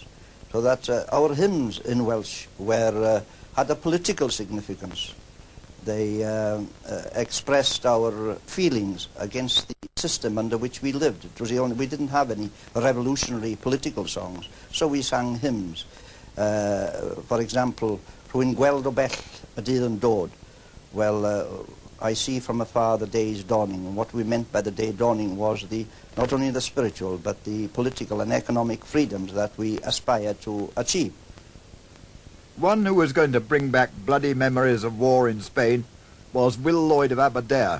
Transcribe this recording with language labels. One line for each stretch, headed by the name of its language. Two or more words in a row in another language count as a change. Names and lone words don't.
English: So that our hymns in Welsh were, had a political significance. They expressed our feelings against the system under which we lived. It was the only, we didn't have any revolutionary political songs, so we sang hymns. For example,
Welsh: Rwy'n gweld o bell y dydd yn dod.
English: Well, I see from afar the day's dawning. And what we meant by the day dawning was not only the spiritual, but the political and economic freedoms that we aspired to achieve. One who was going to bring back bloody memories of war in Spain was Will Lloyd of Aberdare.